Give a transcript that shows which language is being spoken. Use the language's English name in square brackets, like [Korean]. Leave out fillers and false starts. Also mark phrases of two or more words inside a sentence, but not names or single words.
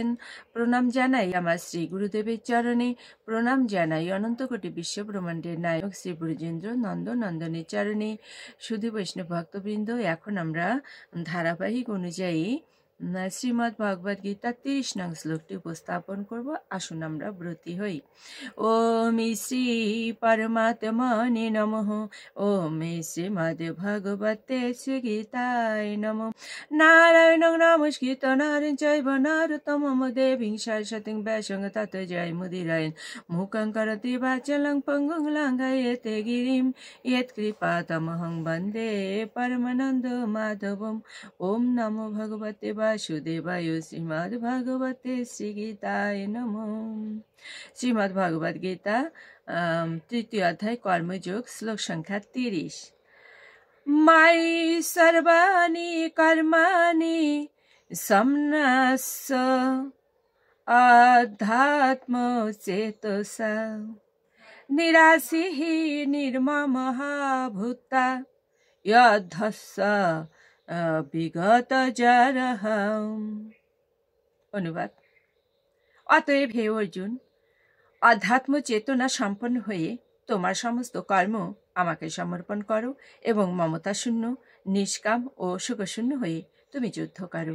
[Bangla] প্রণাম জানাই আমার শ্রী গুরুদেবের চরণে। প্রণাম জানাই অনন্ত কোটি বিশ্ব ব্রহ্মাণ্ডের নায়ক শ্রী ব্রজেন্দ্র নন্দনের চরণে। সুধী বৈষ্ণব ভক্তবৃন্দ, এখন আমরা ধারাবাহিক অনুযায়ী শ্রীমদ্ ভগবদ গীতার 30 নং শ্লোকটি উপস্থাপন করব। আসুন আমরা ব্রতী হই। [Sanskrit] ওম শ্রী পরমাত্মনে নমঃ। ওম শ্রীমদ্ ভগবতে শ্রীগীতায় নমঃ। নারায়ণং নমস্কৃত নারং চৈব নরোত্তমং দেবীং সরস্বতীং ব্যাসং ততো জয়মুদীরয়েন মূকং করোতি বাচালং পঙ্গুং লঙ্ঘয়েতে গিরিং यत्कृपातमहं वन्दे परमानन्दमाधवम्। ओम नमो भगवते वासुदेवाय। श्रीमद्भगवते श्रीगीताय नमः। श्रीमद् भगवद गीता तृतीय अध्याय कर्मयोग, श्लोक संख्या 30। मयि सर्वाणि कर्माणि सम्न्यस्य अध्यात्मचेतसा निराशीः निर्ममः भूत्वा यद्धस्य বিগতজরঃ। [Bangla] অনুবাদ: অতএব হে অর্জুন, অধ্যাত্ম চেতনা সম্পন্ন হয়ে তোমার সমস্ত কর্ম আমাকে সমর্পণ করো এবং মমতা শূন্য, নিষ্কাম ও সুখশূন্য হয়ে তুমি যুদ্ধ করো।